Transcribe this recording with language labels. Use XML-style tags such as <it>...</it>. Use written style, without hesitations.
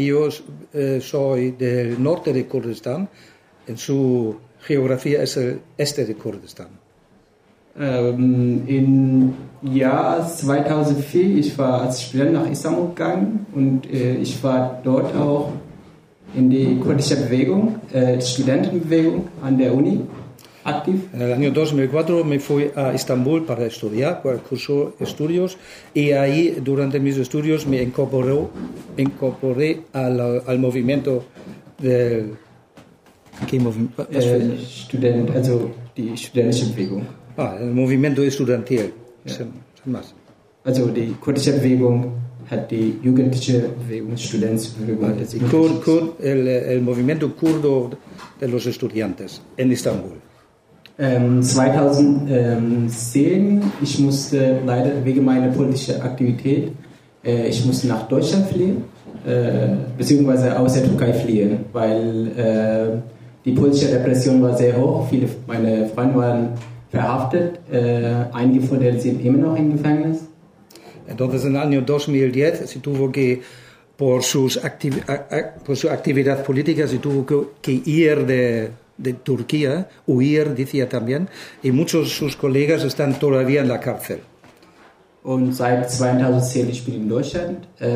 <es>Yo soy del norte de Kurdistan. En su geografía es el este de Kurdistan.</es> <de>Im Jahr 2004, ich war als Student nach Istanbul gegangen und ich war dort auch in die kurdische Bewegung, Studentenbewegung an der Uni aktiv.</de> <es>En el año 2004 me fui a Istanbul para estudiar, cursó estudios y ahí durante mis estudios me incorporé al movimiento del</es> <de>Student, also die studentische Bewegung.</de> <es>El movimiento estudiantil.</es> <de>Ja. Also die kurdische Bewegung hat die jugendliche Bewegung, Studentenbewegung.</de> <es>El movimiento kurdo de los estudiantes en Istanbul.</es> <de>2010, ich musste leider wegen meiner politischen Aktivität, ich musste nach Deutschland fliehen, beziehungsweise aus der Türkei fliehen, weil die politische Repression war sehr hoch. Viele meiner Freunde waren verhaftet. Einige von denen sind immer noch im Gefängnis.</de> <es>Entonces, en el año 2010, se tuvo que, por su actividad política, se tuvo que ir de Turquía, huir, decía también, y muchos de sus colegas están todavía en la cárcel.</es> <de>Und seit 2010 ich bin in Deutschland.</de>